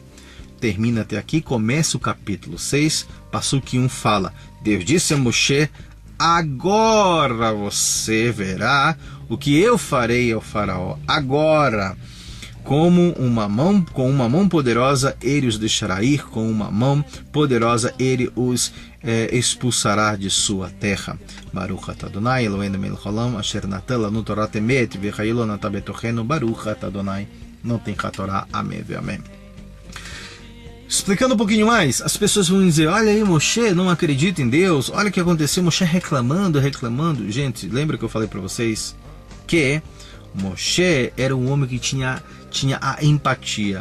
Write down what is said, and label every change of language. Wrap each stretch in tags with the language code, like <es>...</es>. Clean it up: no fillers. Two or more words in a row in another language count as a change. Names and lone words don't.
<pt>Termina até aqui, começa o capítulo 6, Passuque 1 fala, Deus disse a Moshe, agora você verá o que eu farei ao Faraó. Agora, com uma mão poderosa ele os deixará ir, com uma mão poderosa ele os expulsará de sua terra.</pt> <he>ברוך אתה ה' אלוהינו מלך העולם אשר נתן לנו תורת אמת וחיילו נתן בתוכנו ברוך אתה ה' נותן התורה.</he> <pt>Amém. Amém. Explicando um pouquinho mais, as pessoas vão dizer, olha aí, Moshe não acredita em Deus, olha o que aconteceu, Moshe reclamando. Gente, lembra que eu falei para vocês que Moshe era um homem que tinha a empatia.</pt>